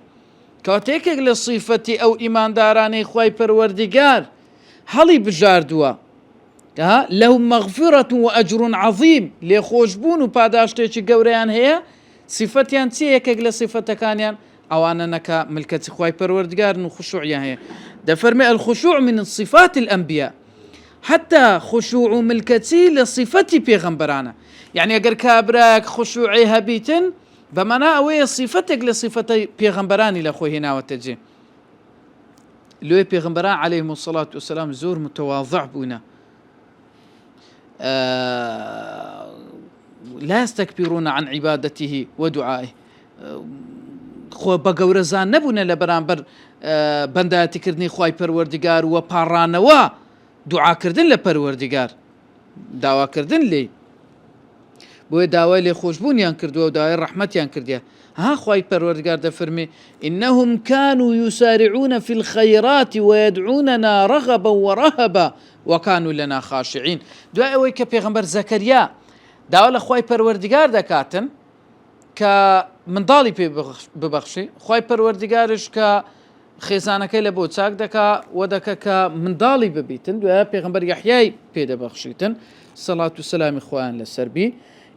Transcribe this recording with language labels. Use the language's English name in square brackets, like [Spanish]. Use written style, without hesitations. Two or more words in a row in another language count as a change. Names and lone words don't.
[Central Kurdish] کاتێکێک لە صیفەتی ئەو ئیماندارانەی خوای پەروەردگار هەڵی بژاردووە [Arabic] لەهم مەغفرەة وئەجر عەظیم، [Central Kurdish] لێخۆشبوون و پاداشتێکی گەورەیان هەیە، صیفەتیان چیە؟ یەکێک لە صیفەتەکانیان ئەوانە نەکە ملکەتی خوای پەروەردگارن و خشوعیان هەیە. [Arabic] دەفەرمێ الخشوع من صفات الأنبياء، [Central Kurdish] حتى خشوع و ملکەتی لە صیفەتی پێغەمبەرانە، یعنی ئەگەر کابراک خشوعی هەبیتن بەمەنا ئەوەیە صیفەتێک لە صیفەتەی پێغەمبەرانی لە خۆی هێناوەتە جێ. لێ پێغەمبەران [Arabic] عەلەیهیم الصەلاة وەسەلام [Central Kurdish] زۆر متەواضع بوونە، [Arabic] لا يستكبرون عن عبادته ودعائه، [Central Kurdish] خۆ بە گەورەزان نەبوونە لە بەرامبەر بەندایەتیکردنی خوای پەروەردگار و پاڕانەوە دوعاکردن لە پەروەردگار، داواکردن لێ، بۆیە داوای لێخۆشبوونیان کردووە و داوای ڕەحمەتیان کردیە. خوای پەروەردگار دەفەرمێ [Arabic] إنهم كانوا يسارعون في الخيرات ويدعوننا رغبا ورهبا وكانوا لنا خاشعين. [Central Kurdish] دوای ئەوەی کە پێغەمبەر زەکەریا داوا لە خوای پەروەردگار دەکاتن کە منداڵی پێ ببەخشی، خوای پەروەردگارش کە خێزانەکەی لە بۆ چاک دەکا و دەکە کە منداڵی ببیتن، دوای پێغەمبەر یەحیای پێ دەبەخشیتن سەڵات و سەلامی خۆیان لەسەر بی.